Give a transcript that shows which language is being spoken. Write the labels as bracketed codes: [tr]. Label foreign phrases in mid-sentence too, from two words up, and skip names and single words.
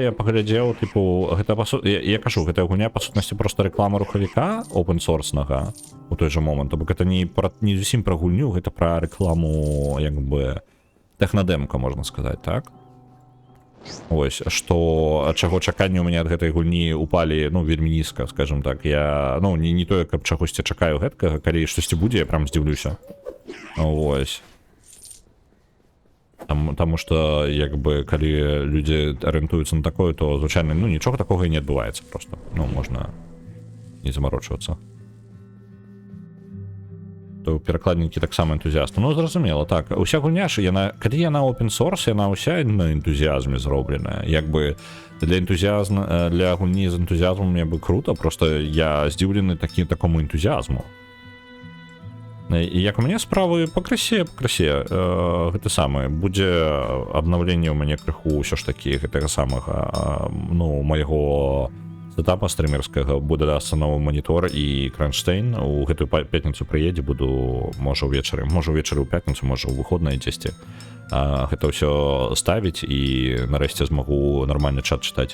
[be] я паглядзеў, тыпу, гэта, я кажу, гэта гульня, па сутнасці, проста рэклама рухавіка open-source-нага у той жа момант, то бок, гэта не зусім пра гульню, гэта пра рэкламу, як бы, тэхнадэмка, можна сказаць, так? Ось, што, ад чаго чаканні ў мяне ад гэтай гульні упалі, ну, вельмі нізка, [ru] скажем так, [be] я, ну, не тое, каб чагосьці чакаю гэткага, калі штосьці будзе, я прям здзіўлюся. Ось. Таму што, як бы, калі людзі арыентуюцца на такое, то, звычайна, ну, нічога такога і не адбываецца проста. Ну, можна не замарочвацца. То перакладнікі таксама энтузіасты. Ну, зразумела, так. Уся гульня ж, калі яна [en] open source, [be] яна ўся на энтузіазме зробленая. Як бы, для гульні з энтузіазмом мне бы круто, проста я здзіўлены такому энтузіазму. І як у мяне справы пакрысе, гэта самае, будзе абнаўленне ў мяне крыху ўсё ж такі гэтага самага, ну, майго сетапа стрымерскага, будзе дасца новы манітор і кронштейн, у гэтую пятніцу прыедзе, буду, можа ўвечары ў пятніцу, можа ў выходнае дзесьці, гэта ўсё ставіць і нарэшце змагу нармальны чат чытаць.